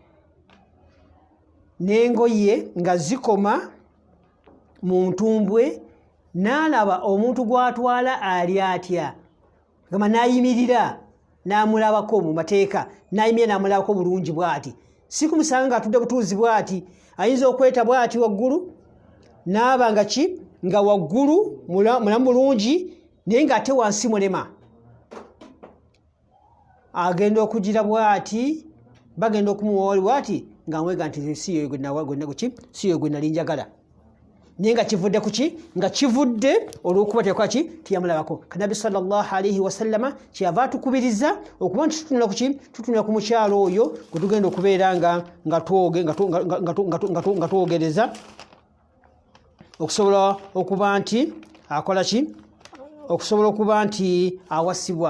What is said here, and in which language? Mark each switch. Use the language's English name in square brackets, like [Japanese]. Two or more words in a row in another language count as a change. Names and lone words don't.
[Ganda] n'engoye nga zikoma mu ntumbwe n'alaba omuntu gw'atwala ali atya gama n'ayimirira n'amulabako mu mateeka n'ayimirira n'amulabako bulungi bw'ati si kumusanga ng'atudde butuuzi bw'ati ayinza okweta bw'ati waggulu n'aba nga ki nga waggulu mulamu bulungi naye ng'ate wansi mulema agenda okugira bw'ati bagenda okumuwa bw'ati ng'amwega nti siyo gwe nali njagala naye nga kivudde ku ki nga kivudde olw'okuba tekwaki tiyamulabako. Nabi [Arabic] sallallahu alaihi wasallama [Ganda] kyava atukubiriza okuba nti tutunula ku mukyalo oyo gwe tugenda okubeera nga twogereza okusobola okuba nti akola ki okusobola okuba nti awasibwa.